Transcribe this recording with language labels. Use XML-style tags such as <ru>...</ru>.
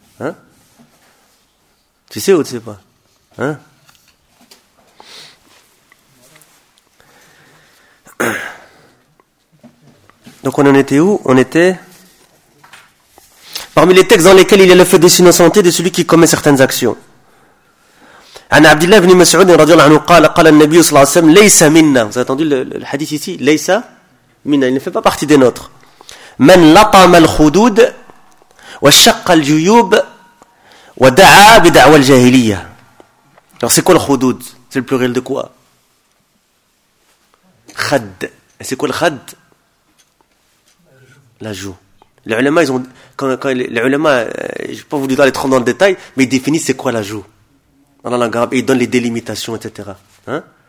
<fr>Hein? Tu sais ou tu sais pas? Hein? Donc on en était où? On était parmi les textes dans lesquels il y a le fait de s'innocenter de celui qui commet certaines actions.</fr> <ar>عن عبد الله بن مسعود رضي الله عنه قال قال النبي صلى الله عليه وسلم ليس منا</ar> <fr>vous avez entendu le hadith ici</fr> <ar>ليس منا</ar> <fr>il ne fait pas partie des nôtres</fr> <ar>من لطم الخدود وشق الجيوب ودعا بدعوى الجاهلية.</ar> <fr>Alors c'est quoi le khudud? C'est le pluriel de quoi? Khad. C'est quoi le khad? La joue. Les ulama, ils ont quand les ulama, je n'ai pas voulu aller trop dans le détail, mais ils définissent c'est quoi la joue dans la langue arabe, et il donne les délimitations, etc. Hein?</fr>